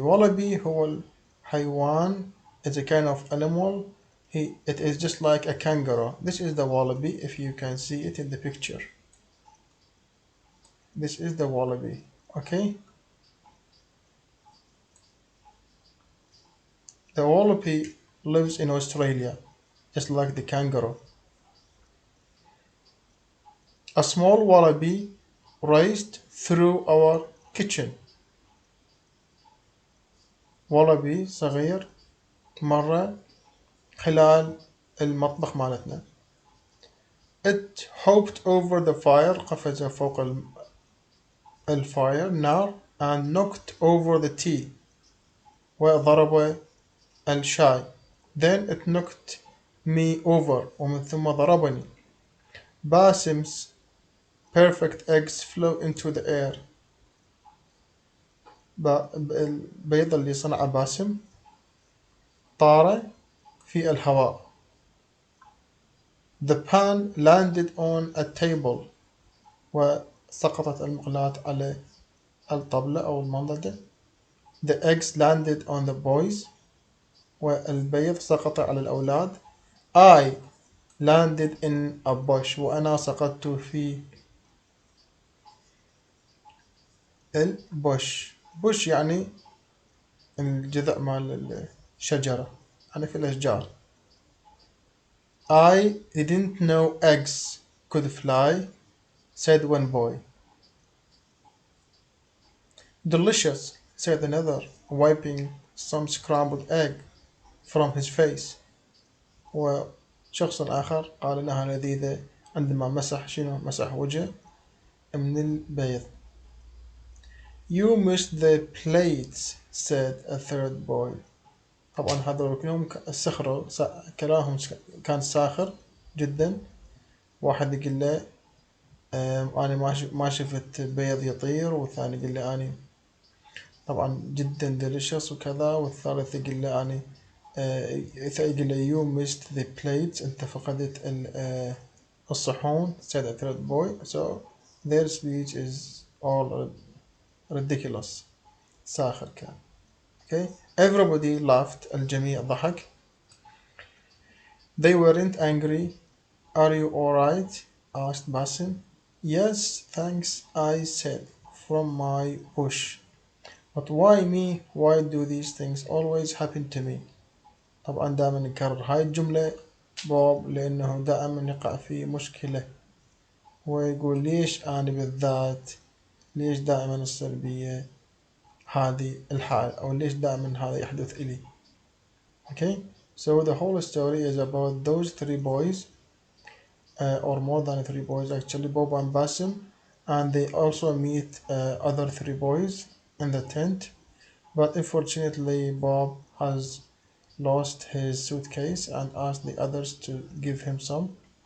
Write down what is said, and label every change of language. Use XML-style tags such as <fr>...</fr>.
<ar>Wallaby هو الحيوان.</ar> <en>It's a kind of animal. It is just like a kangaroo. This is the wallaby if you can see it in the picture. This is the wallaby. Okay? The wallaby lives in Australia, just like the kangaroo. A small wallaby raced through our kitchen.</en> <ar>wallaby صغير مر خلال المطبخ مالتنا.</ar> <en>It hopped over the fire.</en> <ar>قفز فوق الفاير نار</ar> <en>and knocked over the tea.</en> <ar>وضرب الشاي.</ar> <en>Then it knocked me over.</en> <ar>ومن ثم ضربني.</ar> <en>Basim's perfect eggs flew into the air.</en> <ar>البيض اللي صنع باسم طار في الهواء.</ar> <en>The pan landed on a table.</en> <ar>وسقطت المقلاة على الطاولة أو المنضدة.</ar> <en>The eggs landed on the boys.</en> <ar>والبيض سقط على الأولاد.</ar> <en>I landed in a bush.</en> <ar>وأنا سقطت في البوش. bush يعني الجذع مال الشجرة، يعني في الأشجار.</ar> <en>I didn't know eggs could fly, said one boy. Delicious, said another, wiping some scrambled egg from his face.</en> <ar>وشخص آخر قال إنها لذيذة عندما مسح وجهه من البيض.</ar> <en>You missed the plates, said a third boy.</en> <ar>طبعا هذول كلهم سخروا، كلامهم كان ساخر جدا. واحد يقول له أنا ما شفت بيض يطير، والثاني يقول له أنا طبعا جدا delicious وكذا، والثالث يقول له أنا يقول له</ar> <en>you missed the plates.</en> <ar>أنت فقدت الصحون.</ar> <en>said a third boy. So their speech is all ridiculous.</en> <ar>ساخر كان.</ar> <en>Okay. Everybody laughed.</en> <ar>الجميع ضحك.</ar> <en>They weren't angry. Are you alright? asked Basim. Yes, thanks, I said, from my bush. But why me? Why do these things always happen to me?</en> <ar>طبعا دائما نكرر هاي الجملة بوب لأنه دائما يقع في مشكلة، ويقول ليش أنا بالذات، ليش دائما السلبية هذه الحال، أو ليش دائما هذا يحدث إلي.</ar> <en>Okay, so the whole story is about those three boys, or more than three boys actually, Bob and Basim, and they also meet other three boys in the tent, but unfortunately Bob has lost his suitcase and asked the others to give him some.</en>